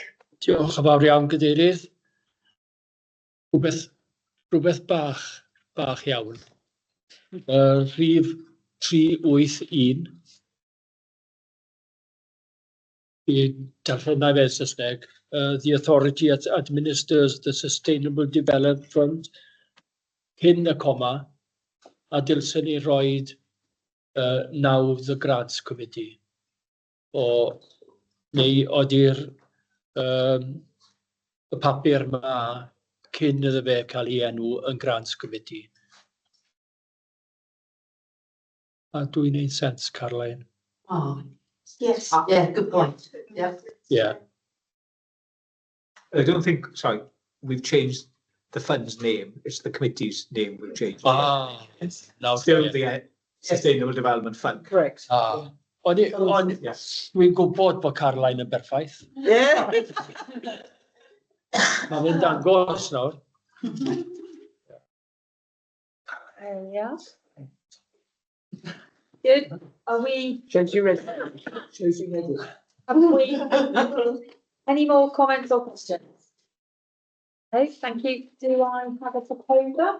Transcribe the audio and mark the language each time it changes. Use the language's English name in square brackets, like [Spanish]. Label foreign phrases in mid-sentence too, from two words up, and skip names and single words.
[Welsh] Diolch yn fawr iawn, Gadeirydd. Rhywbeth bach iawn. Rhif 381. Fi'n darllen na fe Saesneg. [English] The authority administers the Sustainable Development Fund [Welsh] cyn y coma, a dylsen ni roed [English] now the Grants Committee. [Welsh] Neu oedi'r y papur yma cyn iddo fe cael ei enw yn Grants Committee. A dwi'n neud sens, Caroline? [English] Oh, Yes. yeah, good point. Yeah. Yeah. I don't think, sorry, we've changed the fund's name. It's the committee's name we've changed. It's now Still the Sustainable Development Fund. Correct. [Welsh] Dwi'n gwybod bod Caroline yn berffaith. [English] Yeah. [Welsh] Mae fe'n dangos nawr. [English] Yeah. Good. Are we? Shows you ready. Have we? Any more comments or questions? No, thank you. Do I have a proposer?